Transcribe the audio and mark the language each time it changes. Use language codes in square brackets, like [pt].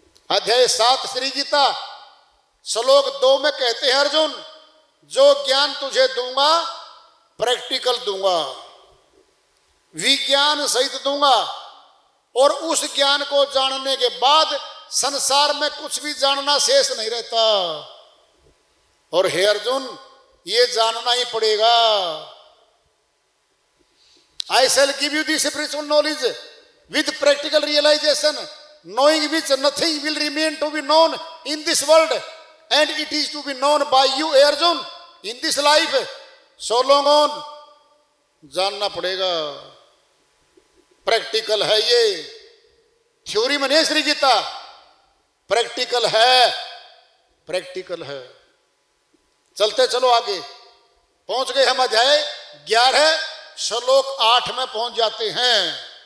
[hi] अध्याय 7 श्री गीता श्लोक 2 में कहते हैं अर्जुन, जो ज्ञान तुझे दूंगा प्रैक्टिकल दूंगा, विज्ञान सहित दूंगा, और उस ज्ञान को जानने के बाद संसार में कुछ भी जानना शेष नहीं रहता। और हे अर्जुन, ये जानना ही पड़ेगा। [en] I shall give you this spiritual knowledge with practical realization, knowing which nothing will remain to be known in this world, and it is to be known by you, Arjun, in this life, so long on. [hi] जानना पड़ेगा, practical है ये, theory में नहीं Shri Gita, practical है, practical है। चलते चलो आगे, पहुंच गए हम अध्याय 11 श्लोक 8 में पहुंच जाते हैं।